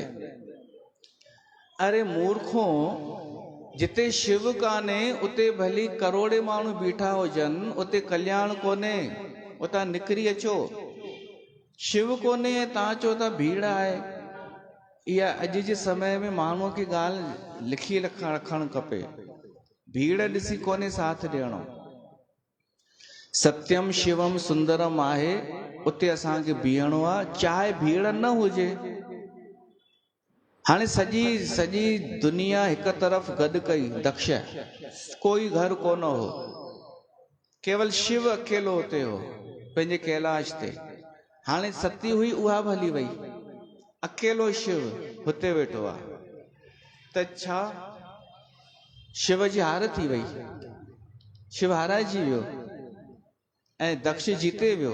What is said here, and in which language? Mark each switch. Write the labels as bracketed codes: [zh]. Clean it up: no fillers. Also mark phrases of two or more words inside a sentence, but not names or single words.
[sd] अरे मूर्खो, जिते शिव कान्हे उते भली करोड़े माण्हू बीठा हुजनि, उते कल्याण कोन्हे, उतां निकिरी अचो। शिव कोन्हे तव्हां चओ था भीड़ आहे। इहा अॼु जे समय में माण्हूअ खे ॻाल्हि लिखी रखणु खपे। भीड़ ॾिसी कोन्हे साथ ॾियणो। [sa] सत्यम शिवम सुंदरम [sd] आहे, उते असांखे बीहणो आहे, चाहे भीड़ न हुजे। हाणे सॼी दुनिया हिकु तरफ़ गॾु कई दक्ष, कोई घर कोन हो, केवल शिव अकेलो हुते हो पंहिंजे कैलाश ते। हाणे सती हुई उहा बि हली वई, अकेलो शिव हुते वेठो आहे। त छा शिव जी हार थी वई? शिव हाराइजी वियो ऐं दक्ष जीते वियो?